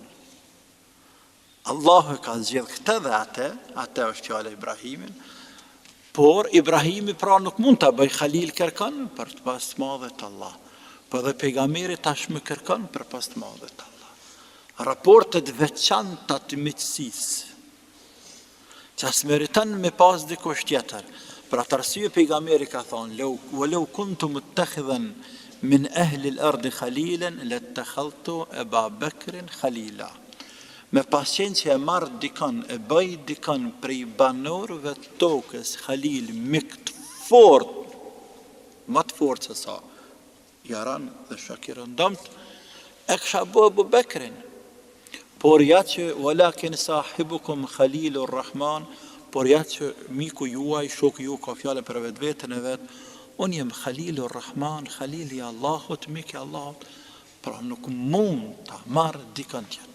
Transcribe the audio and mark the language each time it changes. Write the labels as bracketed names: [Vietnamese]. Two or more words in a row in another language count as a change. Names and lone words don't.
[Albanian] Allahu ka zgjedhë këtë dhe atë është fjala e Ibrahimin, por Ibrahimi pra nuk mund të bëj Khalil kërkon për të pas të madhet Allah, por dhe pejgamberi tashmë kërkon për pas të madhet Allah. Raportet veçanta të miqësisë, që as meriton me pas dikush tjetër. Për atë arsye pejgamberi ka thonë, [Arabic] ولو كنت متخذا من أهل الأرض خليلا لاتخذت أبا بكر خليلا. [Albanian] Me pasjen që e marrë dikon, e bëj dikon prej banorëve të tokës, Khalil, mik të fort, më të fort se sa Jaran dhe Shakirën dëmt, e kësha bë Abu Bakrin. Por ja që [Arabic] ولكن صاحبكم خليل الرحمن, [Albanian] por ja që miku juaj, shoku ju ka fjale për vetën e vetë, unë jem Khalilur Rahman, Khalili Allahut, mik i Allahut, pra nuk mund të marrë dikon tjetër.